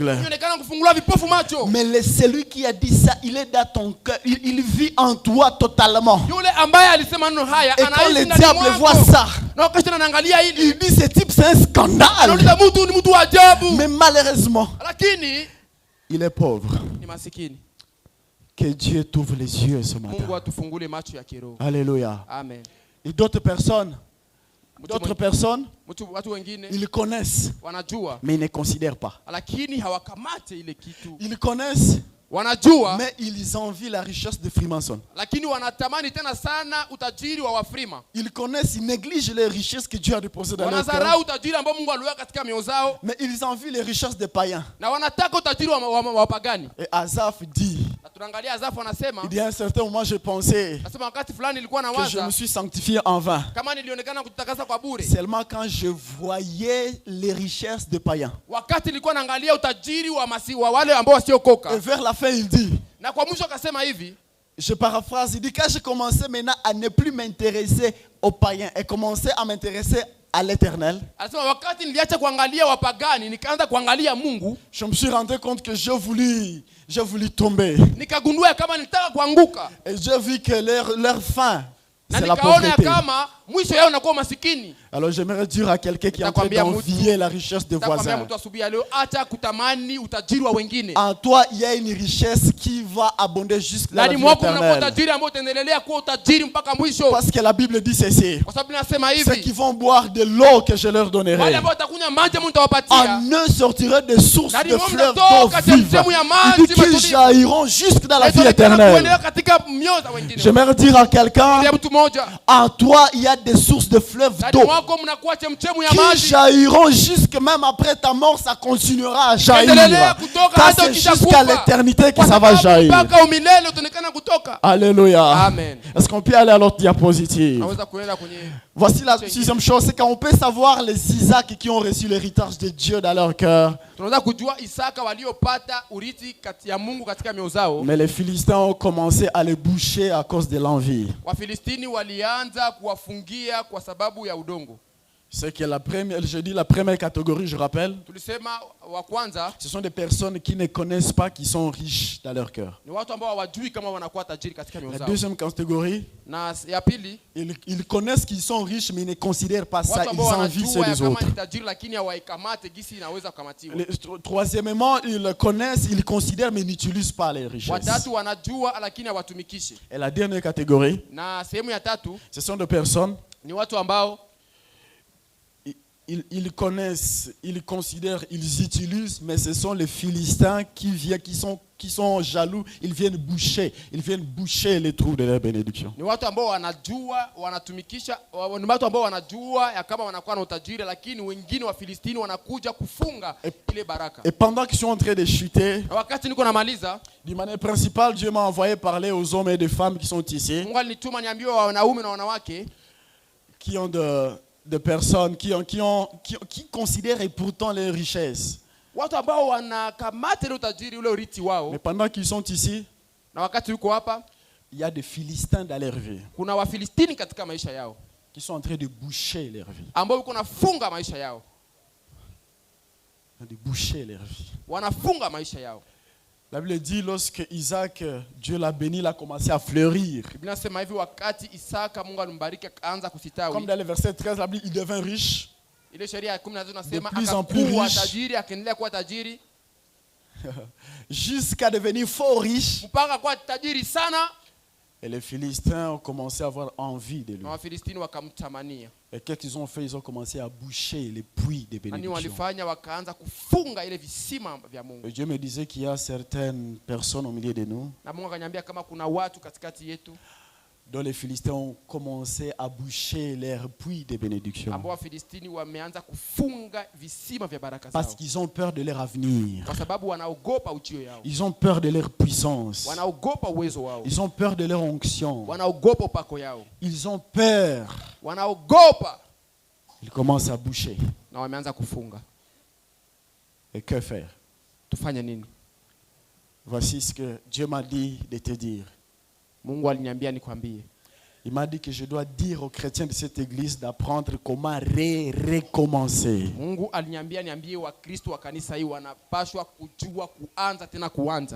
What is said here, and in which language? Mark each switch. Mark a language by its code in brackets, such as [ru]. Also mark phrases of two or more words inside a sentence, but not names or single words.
[sw] Onekana kufungua vipofu macho. [fr] Mais celui qui a dit ça, il est dans ton cœur. Il vit en toi totalement. [sw] Yule ambaye alisema neno haya [fr] Et quand [sw] anaishi [fr] le [sw] ndani [fr] diable voit [sw] mwako. [fr] ça, [sw] Na wakati tena anaangalia hili, [fr] il dit ce type c'est un scandale. [sw] anauliza mtu ni mtu wa ajabu. [fr] Mais malheureusement, [sw] Lakini [fr] il est pauvre. [sw] ni masikini. [fr] Que Dieu t'ouvre les yeux ce [sw] Mungu [fr] matin. [sw] atufungule macho ya kiroho. [fr] Alléluia. [sw] Amen. [fr] Et d'autres personnes, [sw] Watu wengine [fr] ils connaissent, [sw] wanajua [fr] mais ils ne considèrent pas. [sw] lakini hawakamate ile kitu. [fr] Ils connaissent, [sw] Wanajua [fr] mais ils envient la richesse de Freemason. [sw] lakini wanatamani tena sana utajiri wa Wafrima. [fr] Ils connaissent, ils négligent les richesses que Dieu a déposées dans leur cœur. [sw] Wanadharau utajiri ambao Mungu aliweka katika mioyo zao [fr] Mais ils envient les richesses des païens. [sw] na wanataka utajiri wa wapagani. [fr] Et Asaph dit, [sw] Na tunaangalia Azafu anasema, [fr] il y a un certain moment, j'ai pensé [sw] nasema wakati fulani nilikuwa na [fr] que je me [sw] waza [fr] suis sanctifié en vain. [sw] kama nilionekana kujitakasa kwa bure. [fr] Seulement quand je voyais les richesses des païens. [sw] Wakati nilikuwa naangalia utajiri wa wale ambao [fr] Et [sw] wasiokoka. [fr] vers la fin, il dit, [sw] Na kwa mwisho akasema hivi, [fr] je paraphrase, il dit, quand j'ai commencé maintenant à ne plus m'intéresser aux païens et commencer à m'intéresser à l'éternel, [sw] anasema wakati niliacha kuangalia wapagani nikaanza kuangalia Mungu, [fr] je me suis rendu compte que j'ai voulu tomber. [sw] nikagundua kama nilitaka kuanguka. [fr] Et j'ai vu que leur fin, [sw] Na [fr] c'est la [sw] nikaona [fr] pauvreté. [sw] kama mwisho yao unakuwa masikini. [fr] Alors j'aimerais dire à quelqu'un qui est en train d'envier la richesse des [sw] Nitakwambia [fr] voisins. [sw] mtu asubuhi leo, acha kutamani utajiri wa wengine. [fr] En toi, il y a une richesse qui va abonder jusqu'à la [sw] Ndani [fr] vie [sw] mwako mnakuwa [fr] éternelle. [sw] utajiri ambao utaendelea kuwa utajiri mpaka mwisho. [fr] Parce que la Bible dit ceci. [sw] Kwa sababu nasema [fr] Ceux qui [sw] hivi, [fr] vont boire de l'eau que je leur [sw] wale [fr] donnerai, [sw] ambao watakunywa maji Mungu atawapatia. [fr] en eux sortiront des sources [sw] Ndani [fr] de [sw] mwao [fr] fleuves [sw] mnatoka [fr] d'eau vive. [sw] chemchemu ya [fr] Il [sw] maji [fr] dit qu'ils [sw] matulivu. [fr] jailliront jusque dans la vie [sw] Itaonekana [fr] éternelle. [sw] kuendelea katika mioyo za wengine. [fr] J'aimerais dire à quelqu'un, [sw] Ndio mtu mmoja. [fr] en toi, il y a des sources de fleuves [sw] Ndani [fr] d'eau [sw] mwako mnakuwa chemchemu ya [fr] qui [sw] maji. [fr] jailliront jusque même après ta mort, ça continuera à jaillir. [sw] Endelea kutoka [fr] Car [sw] hata [fr] c'est [sw] ukisha [fr] jusqu'à [sw] kufa. [fr] l'éternité que [sw] Kwa [fr] ça va [sw] sababu [fr] jaillir. [sw] mpaka umilele utaonekana kutoka. [fr] Alléluia. [sw] Amen. [fr] Est-ce qu'on peut aller à l'autre diapositive? [sw] Naweza kuenda kwenye [fr] Voici la sixième chose, c'est qu'on peut savoir les Isaacs qui ont reçu l'héritage de Dieu dans leur cœur. [sw] Tunaweza kujua Isaka waliopata urithi kati ya Mungu katika mioyo zao. [fr] Mais les Philistins ont commencé à les boucher à cause de l'envie. [sw] Wafilistini walianza kuwafungia kwa sababu ya udongo. [fr] C'est que la première, je dis la première catégorie, je rappelle. [sw] Tulisema wa kwanza, [fr] Ce sont des personnes qui ne connaissent pas, qui sont riches dans leur cœur. [sw] ni watu ambao hawajui kama wanakuwa tajiri katika mioyo [fr] La [sw] zao. [fr] deuxième catégorie, [sw] Na ya pili, [fr] ils connaissent qu'ils sont riches, mais ils ne considèrent pas ça, [sw] watu [fr] ils [sw] ambao [fr] envient ceux [sw] wanajua ya [fr] des [sw] kama [fr] autres. [sw] ni tajiri lakini hawaikamate gisi inaweza kukamatiwa. [fr] Troisièmement, ils connaissent, ils considèrent, mais ils n'utilisent pas les richesses. [sw] Watatu wanajua lakini hawatumikishi. [fr] Et la dernière catégorie, [sw] Na sehemu ya tatu, [fr] ce sont des personnes, [sw] ni watu ambao [fr] ils connaissent, ils considèrent, ils utilisent, mais ce sont les Philistins qui viennent, qui sont jaloux, ils viennent boucher les trous de leur bénédiction. [sw] ni watu ambao wanajua wanatumikisha, ni watu ambao wanajua ya kama wanakuwa na utajiri, lakini wengine wa Filistini wanakuja kufunga ile baraka. [fr] Et pendant qu'ils sont en train de chuter, [sw] Na wakati niko namaliza, [fr] d'une manière principale, Dieu m'a envoyé parler aux hommes et des femmes qui sont ici, [sw] Mungu alinituma niambiwe wanaume na wanawake [fr] qui ont de personnes qui considèrent et pourtant les richesses. [sw] watu ambao wanakamata ile utajiri ule urithi wao. [fr] Mais pendant qu'ils sont ici, [sw] Na wakati yuko hapa, [fr] il y a des Philistins dans leur vie [sw] kuna Wafilistini katika maisha yao [fr] qui sont en train de boucher leur vie. [sw] ambao wako nafunga maisha yao, [fr] De boucher leur vie. [sw] wanafunga maisha yao. [fr] La Bible dit lorsque Isaac, Dieu l'a béni, il a commencé à fleurir. [sw] Biblia inasema hivi, wakati Isaka Mungu alimbariki akaanza [fr] Comme [sw] kusitawi. [fr] dans le verset 13, la Bible, il devint riche. [sw] Ile sheria ya 13 inasema [fr] De plus en plus [sw] akakuwa [fr] riche. [sw] tajiri, akaendelea kuwa tajiri [fr] Jusqu'à devenir fort riche. [sw] mpaka kuwa tajiri sana, [fr] Et les Philistins ont commencé à avoir envie de lui. [sw] na Wafilistini wakamtamania. [fr] Et qu'est-ce qu'ils ont fait? Ils ont commencé à boucher les puits de [sw] Nani [fr] bénédiction. [sw] walifanya? Wakaanza kufunga ile visima vya Mungu. [fr] Et Dieu me disait qu'il y a certaines personnes au milieu de nous [sw] Na Mungu akaniambia kama kuna watu katikati yetu [fr] dont les Philistins ont commencé à boucher leurs puits de bénédiction. [sw] ambao Wafilistini wameanza kufunga visima vya baraka [fr] Parce [sw] zao, [fr] qu'ils ont peur de leur avenir. [sw] kwa sababu wanaogopa ujio yao, [fr] Ils ont peur de leur puissance. [sw] wanaogopa uwezo wao, [fr] Ils ont peur de leur onction. [sw] wanaogopa upako yao, [fr] Ils ont peur. [sw] wanaogopa, [fr] Ils commencent à boucher. [sw] na wameanza kufunga. [fr] Et que faire? [sw] Tufanye nini? [fr] Voici ce que Dieu m'a dit de te dire. [sw] Mungu aliniambia nikwambie. [fr] Il m'a dit que je dois dire aux chrétiens de cette église d'apprendre comment recommencer. [sw] Mungu aliniambia niambie Wakristo wa kanisa hii wanapashwa kujua kuanza tena kuanza.